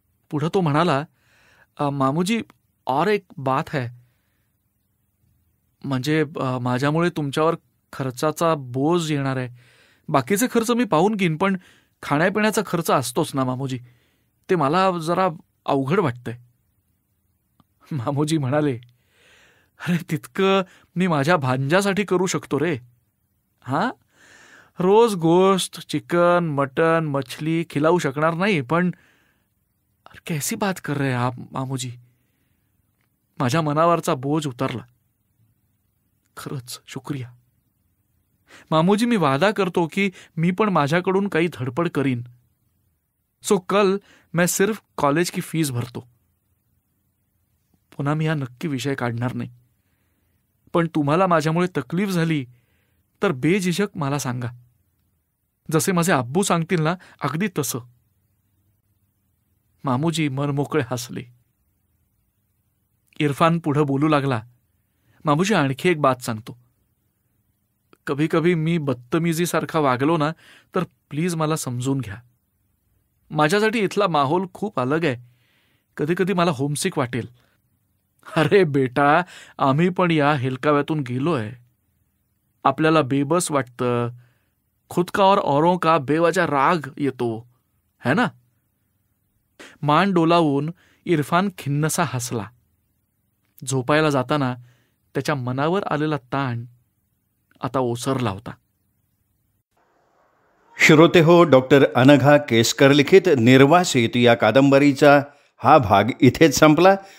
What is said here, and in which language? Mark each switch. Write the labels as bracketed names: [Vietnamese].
[Marathi] पुढं तो म्हणाला, मामूजी, [Hindi] और एक बात है. [Marathi] म्हणजे माझ्यामुळे तुमच्यावर खर्चाचा बोज येणार आहे. बाकीचे खर्च मी पाहून घेईन, पण खाण्यापिण्याचा खर्च असतोच ना मामूजी. ते मला जरा अवघड वाटतंय. मामूजी म्हणाले, अरे तितकं मी माझ्या भांज्यासाठी करू शकतो रे. हां, रोज गोश्त, चिकन, मटन, मछली खिलावू शकणार नाही, पण [Hindi] कैसी बात कर रहे आप मामूजी. [Marathi] माझ्या मनावरचा बोज उतरला. खरंच शुक्रिया मामूजी. मी वादा करतो की मी पण माझ्याकडून काही धडपड करीन. [Hindi] सो कल मैं सिर्फ कॉलेज की फीस भरतो. [Marathi] पुन्हा मी हा नक्की विषय काढणार नाही. पण तुम्हाला माझ्यामुळे तकलीफ झाली तर बेझिझक मला सांगा. जसे माझे अब्बू सांगतील ना, अगदी तसं. मामूजी मनमोकळे हसले. इरफान पुढं बोलू लागला, मामूजी आणखी एक बात सांगतो. [Hindi] कभी कभी [Marathi] मी बदतमीजीसारखा वागलो ना तर प्लीज मला समजून घ्या. माझ्यासाठी इथला माहोल खूप अलग आहे. कधी कधी मला होमसिक वाटेल. अरे बेटा, आम्ही पण या हेलकाव्यातून गेलोय. आपल्याला बेबस वाटतं. [Hindi] खुद का और औरों का बेवजह [Marathi] राग येतो, [Hindi] है ना. [Marathi] मान डोलावून इरफान खिन्नसा हसला. झोपायला जाताना त्याच्या मनावर आलेला ताण आता ओसरला होता. श्रोते हो, डॉक्टर अनघा केसकर लिखित निर्वासित या कादंबरीचा हा भाग इथेच संपला.